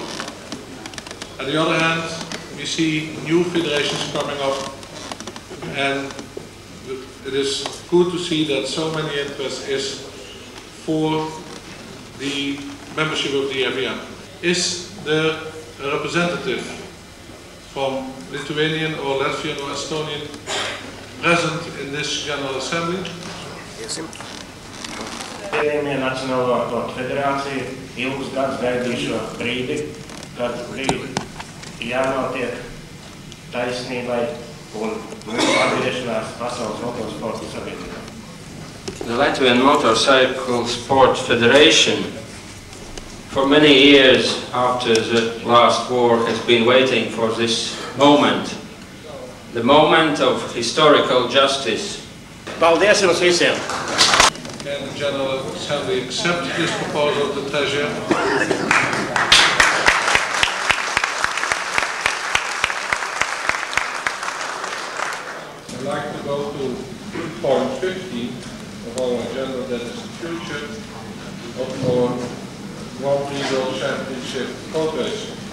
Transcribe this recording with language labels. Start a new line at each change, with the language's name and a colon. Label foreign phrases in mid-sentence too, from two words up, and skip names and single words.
English: On the other hand, we see new federations coming up, and it is good to see that so many interest is for the membership of the FBM. Is there a representative from Lithuanian or Latvian or Estonian present in this General Assembly?
Latvian: Cienījamie Nacionālo sporta federācija ilgus gadus gaidīja šo brīdi, kad bija jānotiek taisnībai un atgriešanās pasaules motorsporta sabiedrībā.
English: The Latvian Motorcycle Sport Federation, for many years after the last war, has been waiting for this moment, the moment of historical justice.
Latvian: Paldies jums visiem!
English: Can the General Assembly accept this proposal to pleasure? I'd like to go to point 15 of our agenda, that is the future of our Grand Prix World Championship boat racing.